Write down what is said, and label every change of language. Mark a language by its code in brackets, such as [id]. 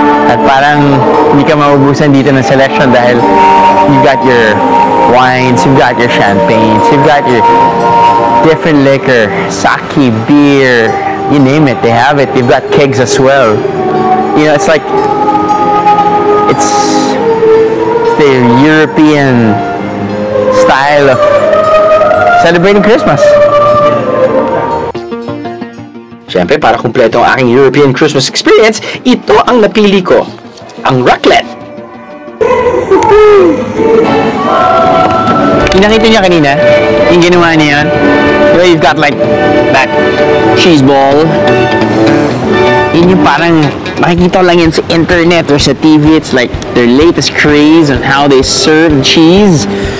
[tl] At parang hindi ka maubusan dito ng selection dahil [en] you've got your wines, you've got your champagnes, you've got your different liquor, sake, beer, you name it, they have it. They've got kegs as well. You know, it's like, it's the European style of celebrating Christmas. [tl] Siyempre, para kumpleto ang aking European Christmas experience, ito ang napili ko, ang raclette. Yung nakita niya kanina, yung ginawa niya yun, diba [en] you've got like that cheese ball. [tl] Yun yung parang makikita ko lang yan sa internet or sa TV. [en] It's like their latest craze on how they serve cheese.